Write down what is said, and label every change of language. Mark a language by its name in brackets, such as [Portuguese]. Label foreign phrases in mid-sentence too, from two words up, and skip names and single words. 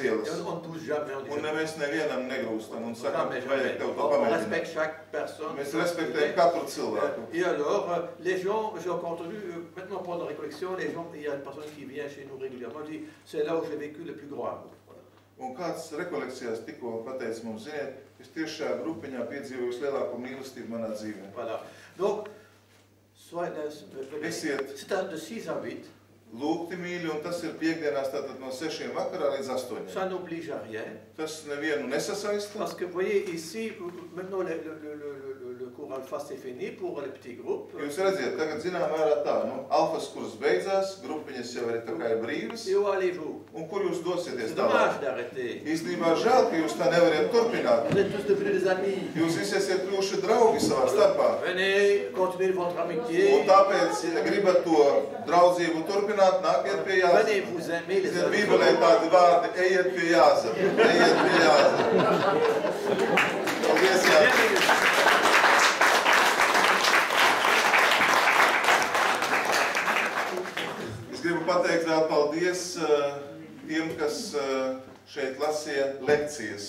[French] Et [Latvian] ielas. [French] on ne pousse jamais, on dit [Latvian] Un [French] jamais. [Latvian] mēs nevienam negrūstam un sakam, [French] Jamais, [Latvian] vajag [French] jamais. [Latvian] tev to [French] On [Latvian] pamēģināt. [French] respecte chaque personne. [Latvian] Mēs respektējam katru cilvēku. [French] Et alors, les gens, j'ai entendu, maintenant pendant la récollection, les gens, il y a une personne qui vient chez nous régulièrement, dit, c'est là où j'ai vécu le plus grand amour. Voilà. [Latvian] Un kāds rekolekcijās tikko pateica mums, ziniet, es tieši šajā grupiņā piedzīvoju vislielāko mīlestību manā dzīvē. [French] Voilà. Donc, [Latvian] Esiet [French] c'est de 6 à 8. [Latvian] lūgti mīļi, un tas ir piekdienās tātad no 6 vakarā līdz 8. [French] Ça n'oblige à rien. [Latvian] Tas nevienu nesasaista. [French] Parce que vous voyez ici, maintenant le cours alpha c'est fini pour les petits groupes. [Latvian] Jūs redziet, tagad zinām vērā tā, nu, alfas kurs beidzās, grupiņas jau ir tā kā ir brīvas, [French] Et où allez-vous? [Latvian] un kur jūs dosieties [French] C'est [Latvian] tālāk? [French] dommage d'arrêter. [Latvian] Īstenībā žēl, ka jūs tā nevariet turpināt. [French] Vous êtes tous devenus des amis. [Latvian] Jūs visi esat kļuvuši draugi savā starpā. [French] Venez, continuez votre amitié. [Latvian] Un tāpēc, ja gribat to draudzību turpināt, nākiet pie Jāzep. [French] Venez vous aimer les [Latvian] Ziniet, [French] uns les [Latvian] Bībelē [French] autres. [Latvian] tādi vārdi, ejiet pie Jāzep, ejiet pie Jāzep. Paldies, Jāzep. [French] Bienvenue. [Latvian] Es gribu pateikt vēl paldies tiem, kas šeit lasīja lekcijas.